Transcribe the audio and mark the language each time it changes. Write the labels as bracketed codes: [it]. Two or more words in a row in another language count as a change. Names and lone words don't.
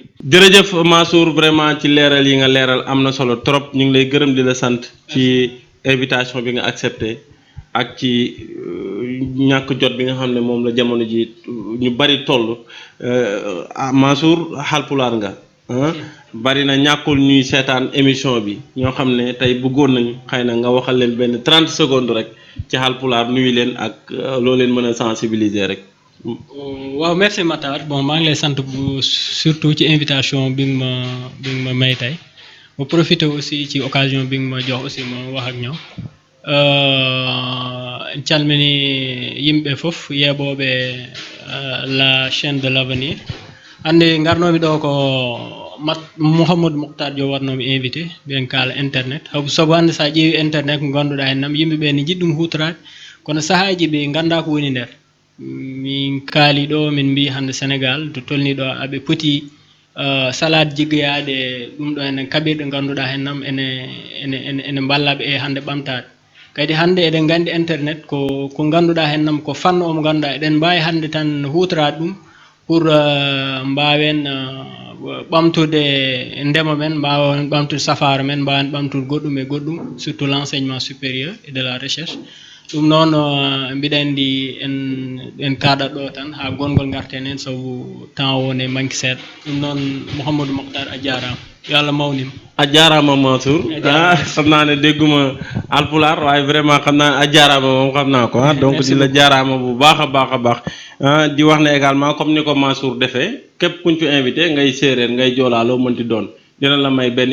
[wo] jërëjëf Mansour vraiment ci leeral yi nga leeral am na solo trop ñu ngi lay gërëm di la sant ci invitation bi nga accepté ak ci ñàkk jot bi nga xam ne moom la jamono ji ñu bari toll Mansour Haalpulaar nga bari na ñàkkul ñuy seetaan émission bi ñoo xam ne tey bëggoon nañu xëy na nga waxal leen benn 30 secondes rek ci Haalpulaar nuyu leen ak loo leen mën a sensibiliser rek. waaw merci Matar bon maa ngi lay sant bu surtout ci invitation bi nga ma may tey ma [fr] profité aussi [wo] ci occasion bi nga ma jox aussi ma wax ak ñoom. [ff] calmini yimɓe fof yeɓoɓe [fr] la chaîne de l'avenir [ff] hande garnomi ɗo ko Mouhamadou Mokhtar Diop warnomi invité ɓen kaala internet sabu hande sa ƴeewi internet ko ganduɗa hen nam yimɓeɓe ne jiɗi ɗum hutorade kono saahaji ɓe ganda ko woni nder min kaali ɗo min mbi hande Sénégal to tolni ɗo aɓe poti salade jiggoyade ɗum ɗo enen kaɓirɗe ganduɗa hen nam ene ballaɓe hande ɓamtade kadi hande eɗen gandi internet ko ganduɗa hen nam ko fanno omo ganduɗa eɗen mbawi hande tan hutorade ɗum pour mbawen ɓamtude ndema men mbawen ɓamtude safaro men mbawen ɓamtude goɗɗum e goɗɗum [fr] surtout l'enseignement supérieur et de la recherche [ff] ɗum noon mbiɗa andi en kaɗat ɗo tan ha gongol garten hen sabu temps o [fr] ne manque [ff] seeɗa ɗum noon Mouhamadou Mokhtar a jarama yo Allah mawnima a jaaraama [wo] Mansour xam naa ne dégguma Haalpulaar waaye vraiment xam naa ne [ff] a jaaraama [wo] moom xam naa ko donc di la jaaraama bu baax a baax di wax ne [fr] également comme [wo] ni ko Mansour defee képp kuñ fi invité ngay séeréer ngay joolaaloo mënti doon dina la may benn